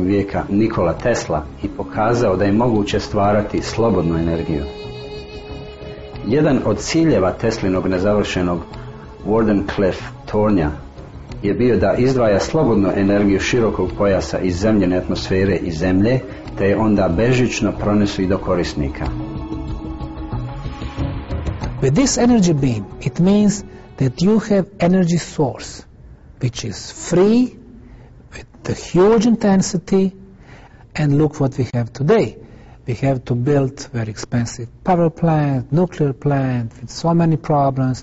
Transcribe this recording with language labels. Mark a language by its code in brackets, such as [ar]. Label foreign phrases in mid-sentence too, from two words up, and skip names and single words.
[hr] vijeka Nikola Tesla i pokazao da je moguće stvarati slobodnu energiju. Jedan od ciljeva Teslinog nezavršenog Wardenclyffe tornja je bio da izdvaja slobodnu energiju širokog pojasa iz zemljene atmosfere i zemlje, te je onda bežično pronesu i do korisnika. [en] With this energy beam, it means that you have energy source which is free, with the huge intensity, and look what we have today. We have to build very expensive power plant, nuclear plant, with so many problems.